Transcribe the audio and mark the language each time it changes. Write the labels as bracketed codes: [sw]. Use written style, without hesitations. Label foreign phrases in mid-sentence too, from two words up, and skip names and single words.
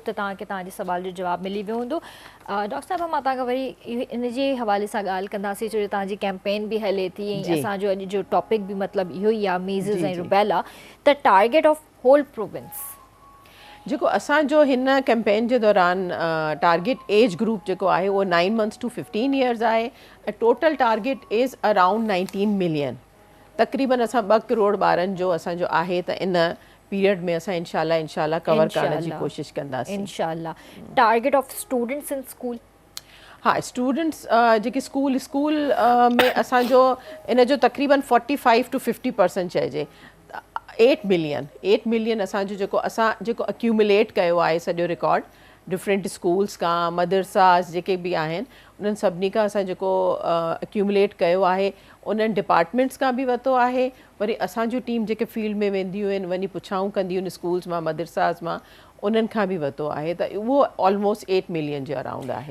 [sd] होप त तव्हांखे तव्हांजे सुवाल जो जवाबु मिली वियो हूंदो। डॉक्टर साहिबा मां तव्हांखां वरी इन जे हवाले सां ॻाल्हि कंदासीं, छो जो तव्हांजी कैंपेन बि हले थी ऐं असांजो अॼु जो टॉपिक बि मतिलबु इहो ई आहे, मीज़ल्स ऐं रुबेला, त [en] target of whole province [sd] जेको असांजो हिन कैंपेन जे दौरान [en] target age group [sd] जेको आहे उहो [en] 9 months to 15 years [sd] आहे ऐं [en] total target is around 19 million. [sd] तक़रीबन असां 2 करोड़ ॿारनि जो असांजो आहे त इन पीरियड में असां इंशाल्लाह कवर करण जी कोशिशि कंदासीं इंशाल्लाह। [en] Target of students in school, [sd] हाँ स्टूडेंट्स जेके स्कूल में असांजो इन जो तक़रीबन 45 to 50% चइजे 8 मिलियन असांजो जेको अक्यूमुलेट कयो आहे सॼो रिकॉर्ड [en] different schools [sd] खां मदरसास जेके बि आहिनि उन्हनि सभिनी खां असां जेको अक्यूमुलेट कयो आहे उन्हनि डिपार्टमेंट्स खां बि वरितो आहे, वरी असांजो टीम जेके फील्ड में वेंदियूं आहिनि वञी पुछाऊं कंदियूं आहिनि स्कूल्स मां मदरसास मां उन्हनि खां बि वरितो आहे, त उहो ऑलमोस्ट 8 मिलियन जे अराउंड आहे।